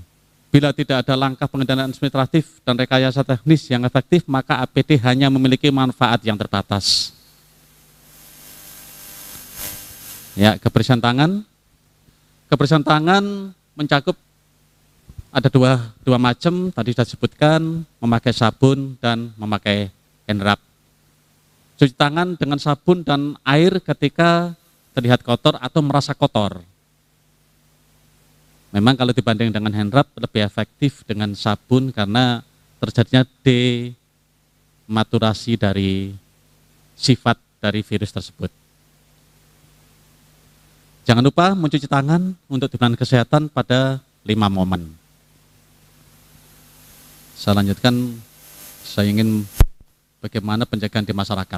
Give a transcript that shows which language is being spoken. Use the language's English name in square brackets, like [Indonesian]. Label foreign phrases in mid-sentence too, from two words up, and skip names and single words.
[Indonesian] Bila tidak ada langkah pengendalian administratif dan rekayasa teknis yang efektif, maka APD hanya memiliki manfaat yang terbatas. Ya, kebersihan tangan. Kebersihan tangan mencakup ada dua macam, tadi sudah disebutkan, memakai sabun dan memakai [English] hand rub. [Indonesian] Cuci tangan dengan sabun dan air ketika terlihat kotor atau merasa kotor. Memang kalau dibanding dengan [English] hand rub [Indonesian] lebih efektif dengan sabun karena terjadinya dematurasi dari sifat dari virus tersebut. Jangan lupa mencuci tangan untuk tujuan kesehatan pada 5 momen. Saya lanjutkan, saya ingin bagaimana pencegahan di masyarakat.